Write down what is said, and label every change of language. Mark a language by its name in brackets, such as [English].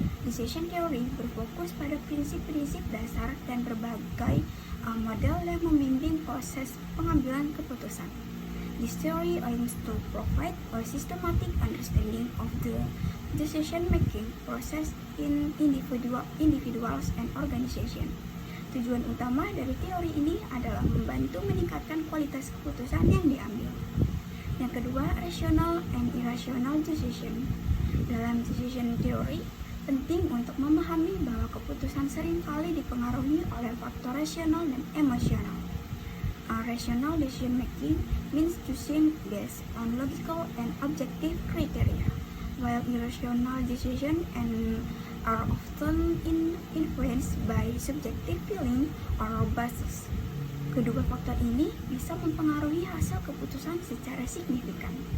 [Indonesian] Decision theory berfokus pada prinsip-prinsip dasar dan berbagai model yang membimbing proses pengambilan keputusan. [English] This theory aims to provide a systematic understanding of the decision-making process in individuals and organization. [Indonesian] Tujuan utama dari teori ini adalah membantu meningkatkan kualitas keputusan yang diambil. [English] Yang kedua, rational and irrational decision. [Indonesian] Dalam decision theory, penting untuk memahami bahwa keputusan seringkali dipengaruhi oleh faktor rasional dan emosional. [English] Rational decision making means choosing based on logical and objective criteria, while irrational decision are often influenced by subjective feeling or biases. [Indonesian] Kedua faktor ini bisa mempengaruhi hasil keputusan secara signifikan.